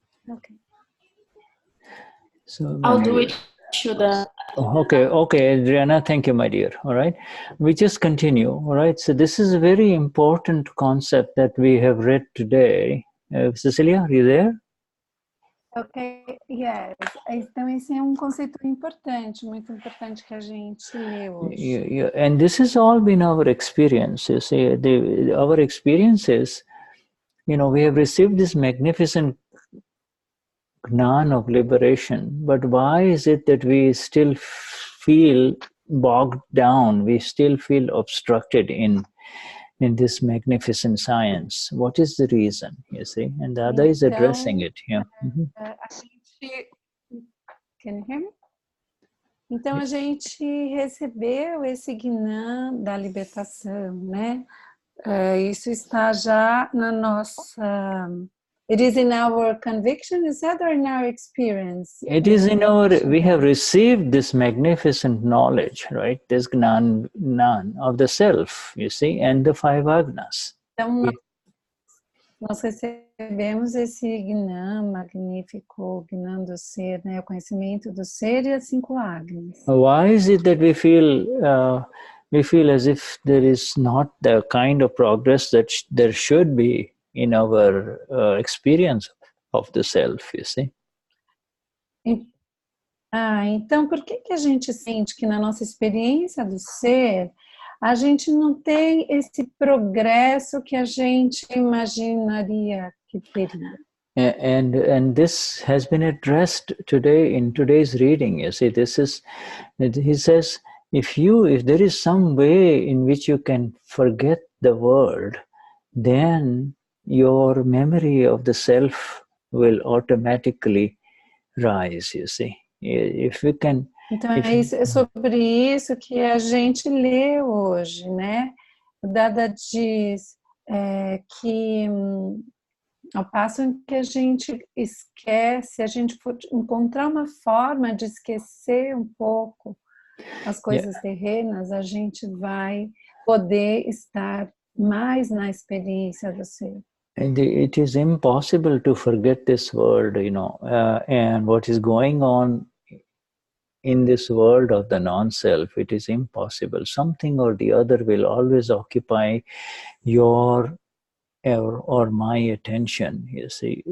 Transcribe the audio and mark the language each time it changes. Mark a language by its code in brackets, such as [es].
[en] Okay. So I'll do it, Shuddha. Okay, Adriana, thank you, my dear. All right, we just continue. All right, so this is a very important concept that we have read today. Cecilia, are you there? Ok, yes. [pt] Então esse é conceito importante, muito importante que a gente leu hoje. [en] And this has all been our experience. You see, our experiences, we have received this magnificent Gnani of liberation, but why is it that we still feel bogged down? We still feel obstructed in this magnificent science. What is the reason, you see? And the other is addressing it. Yeah. Can you hear me? [pt] Então a gente recebeu esse Gnani da libertação, né? Isso está já na nossa... [en] It is in our conviction, is that, or in our experience? It is in our, we have received this magnificent knowledge, right? This Gnani of the self, you see, and the 5 agnas. [pt] Então, nós recebemos esse Gnani magnífico, Gnani do ser, né? O conhecimento do ser e as 5 agnas. [en] Why is it that we feel as if there is not the kind of progress that there should be in our experience of the self, you see? [pt] Então por que a gente sente que na nossa experiência do ser, a gente não tem esse progresso que a gente imaginaria que teria? [en] And this has been addressed today in today's reading. You see, he says, if there is some way in which you can forget the world, then your memory of the self will automatically rise, you see. If we can... [pt] Então é sobre isso que a gente lê hoje, né? O Dada diz que ao passo em que a gente esquece, a gente for encontrar uma forma de esquecer um pouco as coisas terrenas, a gente vai poder estar mais na experiência do ser. [en] And it is impossible to forget this world, and what is going on in this world of the non-self. It is impossible. Something or the other will always occupy your or my attention, you see.